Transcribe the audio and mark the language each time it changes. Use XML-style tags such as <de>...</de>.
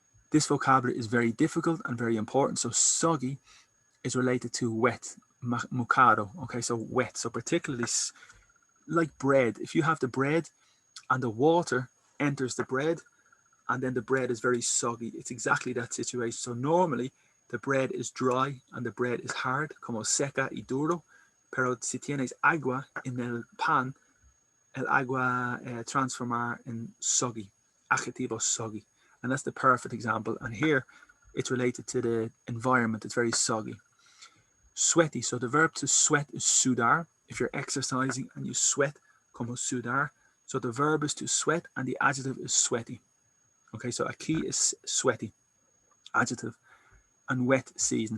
<en>This vocabulary is very difficult and very important. So soggy is related to wet, mojado. Okay, so wet. So particularly like bread. If you have the bread and the water enters the bread, and then the bread is very soggy, it's exactly that situation. So normally the bread is dry and the bread is hard,</en> <es>como seca y duro. Pero si tienes agua en el pan, el agua transformar en soggy, adjetivo soggy.</es> <en>And that's the perfect example. And here it's related to the environment. It's very soggy. Sweaty. So the verb to sweat is sudar. If you're exercising and you sweat,</en> <es>como sudar.</es> <en>So the verb is to sweat and the adjective is sweaty. Okay, so aquí is sweaty, adjective, and wet season.</en>